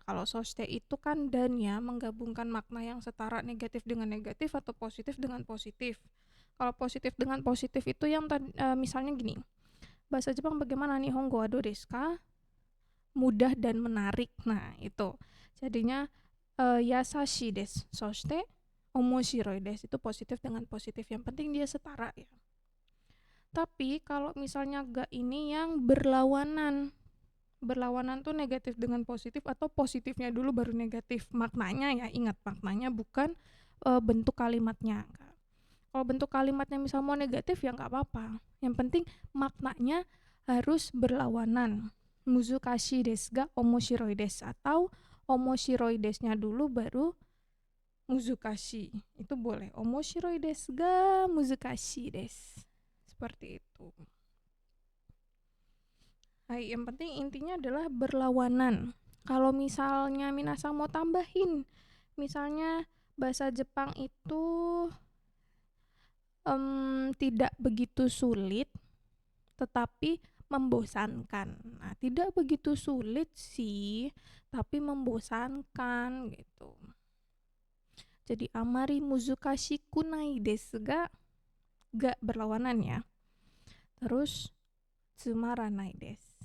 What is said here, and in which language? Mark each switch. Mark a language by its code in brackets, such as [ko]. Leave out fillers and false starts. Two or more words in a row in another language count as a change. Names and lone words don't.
[id] Kalau soste itu kan dan ya, menggabungkan makna yang setara negatif dengan negatif atau positif dengan positif. Kalau positif dengan positif itu yang misalnya gini, bahasa Jepang bagaimana nih, [ja] 日本語はどうですか? [id] Mudah dan menarik. Nah itu jadinya [ja] 易しいです、そして面白いです, [id] itu positif dengan positif, yang penting dia setara ya. Tapi kalau misalnya ga ini yang berlawanan tuh negatif dengan positif atau positifnya dulu baru negatif. Maknanya ya, ingat maknanya bukan bentuk kalimatnya. Kalau bentuk kalimatnya misal mau negatif ya nggak apa-apa. Yang penting maknanya harus berlawanan. [ja] 難しいですが面白いです、atau 面白いです- nya [id] dulu baru muzukashi. Itu boleh. [ja] 面白いですが難しいです. [id] Seperti itu. Hai, yang penting intinya adalah berlawanan. Kalau misalnya minasang mau tambahin, misalnya bahasa Jepang itu tidak begitu sulit, tetapi membosankan. Nah, tidak begitu sulit sih, tapi membosankan gitu. [ja] Jadi あまり難しくないですが [id] berlawanan ya. [ja] Terus つまらないです.